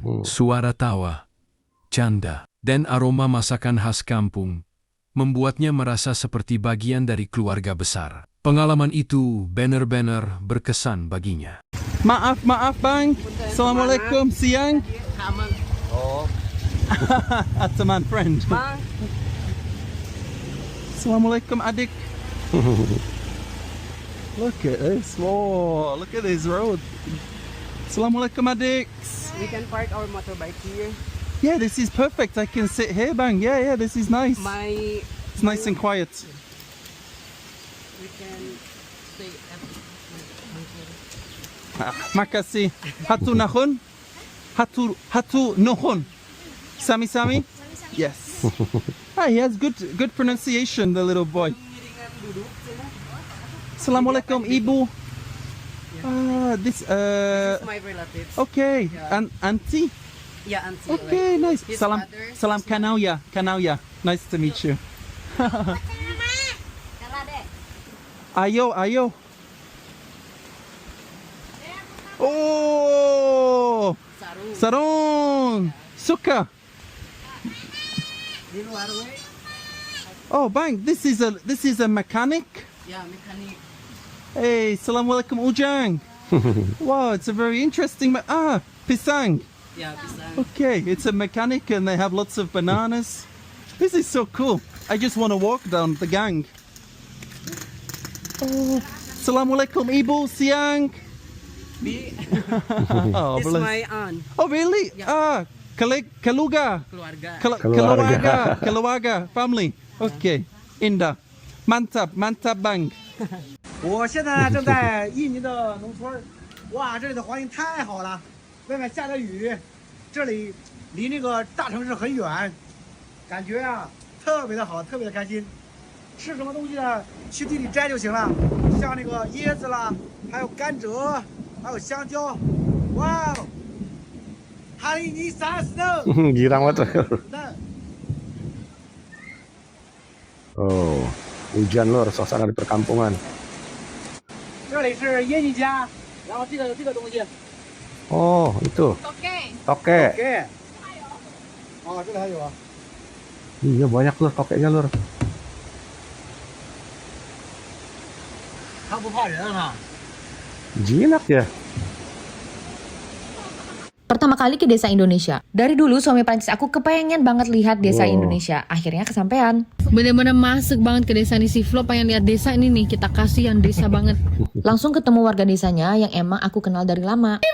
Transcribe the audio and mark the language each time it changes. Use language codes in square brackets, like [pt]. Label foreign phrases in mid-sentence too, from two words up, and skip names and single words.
[id] Suara tawa, canda, dan aroma masakan khas kampung membuatnya merasa seperti bagian dari keluarga besar. Pengalaman itu benar-benar berkesan baginya. Maaf bang. Assalamualaikum siang. Teman friend. Assalamualaikum adik. [en] Look at this. Whoa, look at this road. [id] Assalamualaikum adik. [en] We can park our motorbike here. Yeah, this is perfect. I can sit here, bang. Yeah, this is nice. It's nice and quiet. We can stay at [id] Makasih. Hatu nahon. Hatu nohon. Sami. [en] Yes. He has good pronunciation, the little boy. [id] Assalamualaikum ibu. [en] This my relatives. Okay, Yeah. Auntie. Yeah, auntie. Okay, nice. His Salam Kanauya. Nice to meet you. [id] Ayo. Oh, sarung. Suka. Oh, bang. [en] This is a mechanic. Yeah, mechanic. Hey, Assalamualaikum Ujang. Wow, it's a very interesting. [id] Pisang. [en] Yeah, pisang. Okay, it's a mechanic and they have lots of bananas. This is so cool. I just want to walk down the gang. [id] Oh, Assalamualaikum Ibu Siang. [en] Oh, it's my aunt. Oh, really? Yeah. [id] Keluarga. Keluarga. [en] Family. Okay. [id] Indah. Mantap bang. [zh] 我现在正在印尼的农村，哇，这里的环境太好了，外面下着雨，这里离那个大城市很远，感觉啊特别的好，特别的开心。吃什么东西呢？去地里摘就行了，像那个椰子啦，还有甘蔗，还有香蕉。 [id] 哇哦 ，hari ini sangat senang. Girang banget. Oh, hujan lor, suasana di perkampungan. [zh] 这里是耶尼家，然后这个东西 [id] Oh, itu. Toke. [zh] ，OK。哦，这里还有啊。 [id] Iya banyak lur tokeknya lur. [zh] 他不怕人啊， [id] Jinak ya. Pertama kali ke desa Indonesia. Dari dulu suami Prancis aku kepengen banget lihat desa Indonesia. Akhirnya kesampean. Bener-bener masuk banget ke desa nih, si Flo pengen lihat desa ini nih, kita kasih yang desa banget. Langsung ketemu warga desanya yang emang aku kenal dari lama.